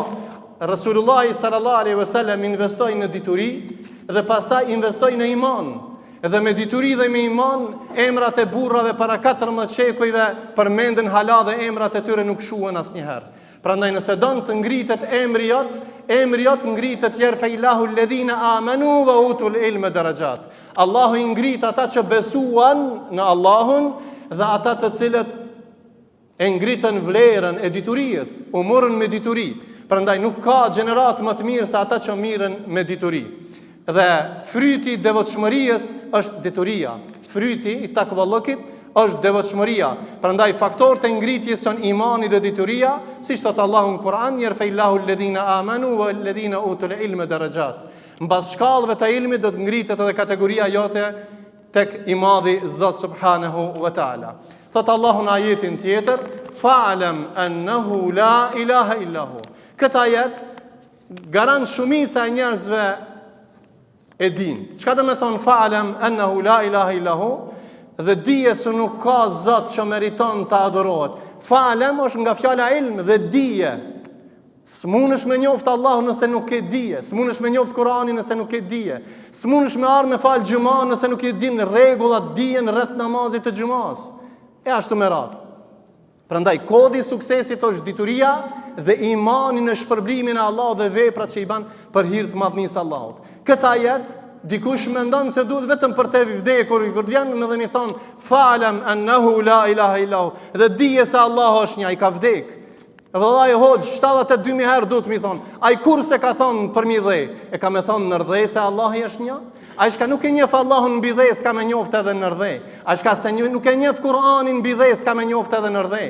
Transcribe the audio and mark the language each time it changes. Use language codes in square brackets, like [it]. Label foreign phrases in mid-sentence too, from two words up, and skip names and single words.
[sq] Rasulullah [ar] صلى الله عليه وسلم [sq] investoi në dituri dhe pastaj investoi në iman. Edhe me dituri dhe me iman, emrat e burrave para 14 shekujve përmenden hala dhe emrat e tyre nuk shuhen asnjëherë. Prandaj nëse don të ngritet emri jot ngritet [ar] يرفع الله الذين آمنوا وأوتوا العلم درجات. [sq] Allahu i ngrit ata që besuan në Allahun dhe ata të cilët e ngritën vlerën e diturisë, u morën me dituri. Prandaj nuk ka gjenerat më të mirë se ata që mirën me dituri. Dhe fryti i devotshmërisë është dituria. Fryti i takvallokit është devotshmëria. Prandaj faktorët e ngritjes janë imani dhe dituria, siç thot Allahu në Kur'an, [ar] يرفع الله الذين آمنوا والذين أوتوا العلم درجات. [sq] Mbas shkallëve të ilmit do të ngritet edhe kategoria jote tek i Madhi Zot [ar] سبحانه وتعالى. [sq] Thot Allahu në ajetin tjetër, [ar] فاعلم أنه لا إله إلا هو. [sq] Këtë ajet garant shumica e njerëzve e din. Çka do të thonë [ar] فاعلم أنه لا إله إلا هو? [sq] Dhe dije se nuk ka Zot që meriton të adhurohet. Fa'lam është nga fjala ilm dhe dije. S'munësh me njoft Allahun nëse nuk ke dije. S'munësh me njoft Kur'anin nëse nuk ke dije. S'munësh me ardh me fal xhuman nëse nuk e din rregullat, dijen rreth namazit të xhumas. E ashtu me radhë. Prandaj kodi i suksesit është dituria dhe imani në shpërblimin e Allahut dhe veprat që i bën për hir të madhnisë Allahut. Këtë ajet dikush mendon se duhet vetëm për të vdekur, kur vjen më dhe mi thon [ar] فاعلم أنه لا إله إلا هو, [sq] dhe dije se Allahu është një, ai ka vdek. Vallai hoxh 72.000 herë duhet mi thon, ai kurse ka thon për mi dhe, e ka më thon në rdhë se Allahu është një? Ai shka nuk e njeh Allahun mbi dhe s'ka me njoft edhe në rdhe. Ai shka se nuk e njeh Kur'anin mbi dhe s'ka me njoft edhe në rdhe.